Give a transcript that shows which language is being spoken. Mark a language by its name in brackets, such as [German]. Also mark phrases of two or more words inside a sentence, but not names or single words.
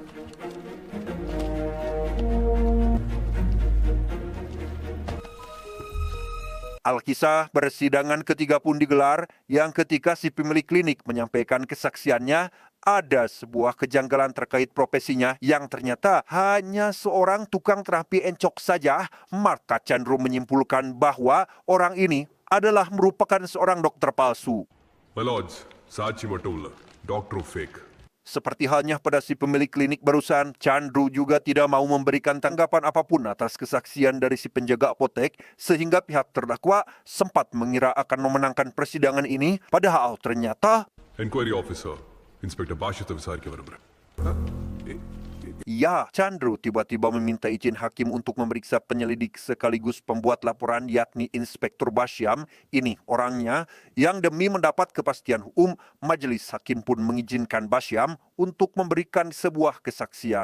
[Indonesian] Alkisah persidangan ketiga pun digelar, yang ketika si pemilik klinik menyampaikan kesaksiannya, ada sebuah kejanggalan terkait profesinya yang ternyata hanya seorang tukang terapi encok saja. Maka Chandru menyimpulkan bahwa orang ini adalah merupakan seorang dokter palsu. [English] My lords, [Tamil] சாட்சி மட்டும் இல்ல, டாக்டரும் fake. [Indonesian] Seperti halnya pada si pemilik klinik barusan, Chandru juga tidak mau memberikan tanggapan apapun atas kesaksian dari si penjaga apotek, sehingga pihak terdakwa sempat mengira akan memenangkan persidangan ini, padahal ternyata [English] enquiry officer inspector [Tamil] பாஷ்யத்தை விசாரிக்க விரும்புகிறேன். [Indonesian] ya, Chandru tiba-tiba meminta izin hakim untuk memeriksa penyelidik sekaligus pembuat laporan, yakni Inspektur Basyam. Ini orangnya yang demi mendapat kepastian hukum, majelis hakim pun mengizinkan Basyam untuk memberikan sebuah kesaksian.